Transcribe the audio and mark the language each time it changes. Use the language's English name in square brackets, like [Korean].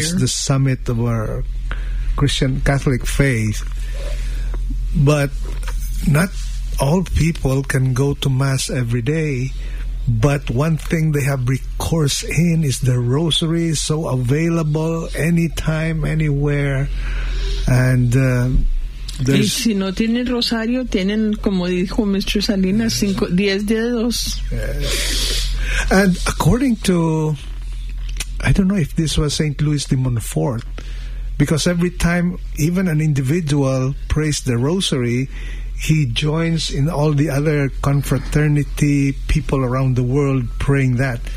[English] It's the summit of our Christian Catholic faith. But not all people can go to Mass every day. But one thing they have recourse in is the rosary, so available anytime, anywhere. And [Spanish] y si no tienen rosario, tienen, como dijo Mr. Salinas, 10 dedos. [English] Yes. And according to, I don't know if this was St. Louis de Montfort, because every time even an individual prays the rosary, he joins in all the other confraternity people around the world praying that.